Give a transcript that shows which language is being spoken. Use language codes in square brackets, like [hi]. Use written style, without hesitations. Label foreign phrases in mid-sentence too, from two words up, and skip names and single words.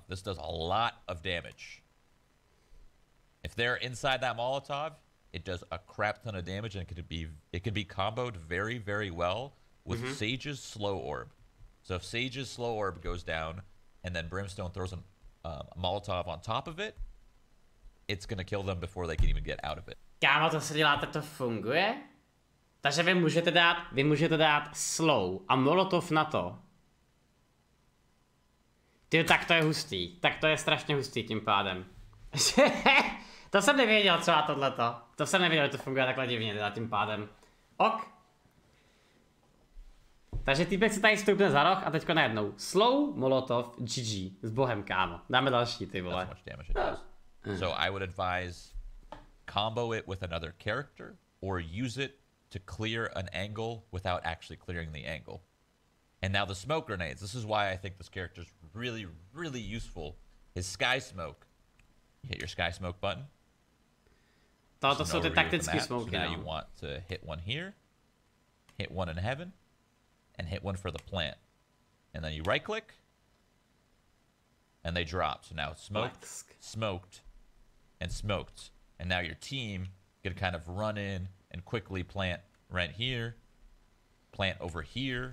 [en] This does a lot of damage. If they're inside that Molotov, it does a crap ton of damage, and it can be comboed very, very well with Sage's slow orb. So if Sage's slow orb goes down, and then Brimstone throws a Molotov on top of it, it's gonna kill them before they can even get out of it. [cs] Kámo, to se děláte, to funguje? Takže vy můžete dát slow a molotov na to. Ty, tak to je hustý. Tak to je strašně hustý tím pádem. To jsem nevěděl třeba tohleto. To jsem nevěděl, že to funguje takhle divně teda tím pádem. Ok. Takže týpek si tady stoupne za roh a teďko najednou slow, molotov, GG. S bohem, kámo. Dáme další, ty vole. [en] That's much damage it does. So I would advise combo it with another character or use it to clear an angle without actually clearing the angle. And now the smoke grenades. This is why I think this character is really, really useful. His sky smoke. You hit your sky smoke button. [cs] To jsou ty taktické smoky, [en] so now you want to hit one here, hit one in heaven, and hit one for the plant. And then you right click, and they drop. So now it's smoked, smoked, and smoked. And now your team can kind of run in and quickly plant right here, plant over here.